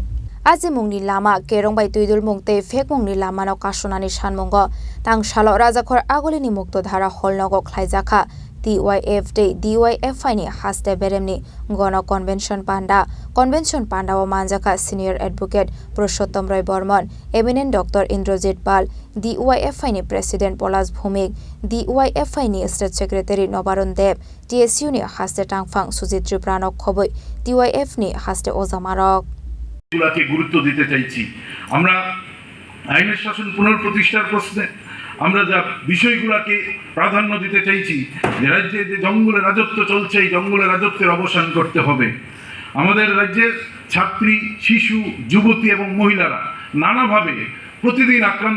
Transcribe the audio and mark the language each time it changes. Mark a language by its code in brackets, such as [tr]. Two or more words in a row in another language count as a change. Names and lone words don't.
[trp] Aji mungni lama kerong bai tuidul mungte fek mungni lama no kasonani sanmongo Tangsalo Rajakhor Aguli ni Muktadhara Nogo Khlaijakha TYF DYFI ni Haste Beremni Gana ConventionPanda wa manjaka [en] Senior Advocate [trp] Purushottam Roy Bormon Eminent Dr. Indrajit Pal DYFI ni President Polas Bhumik DYFI ni [en] State Secretary [trp] Nobaron Dev TSU ni Haste Tangfang Sujit Tripura no khoboi TYF ni Haste Ozamarok [bn] গুলাকে গুরুত্ব দিতে চাইছি আমরা আইনের শাসন পুনঃপ্রতিষ্ঠার প্রশ্নে আমরা যা বিষয়গুলোকে প্রাধান্য দিতে চাইছি যে রাজ্যে যে জঙ্গলের রাজত্ব চলছে এই জঙ্গলের রাজত্বের অবসান করতে হবে আমাদের রাজ্যের ছাত্রী শিশু যুবতী এবং মহিলারা নানাভাবে প্রতিদিন আক্রান্ত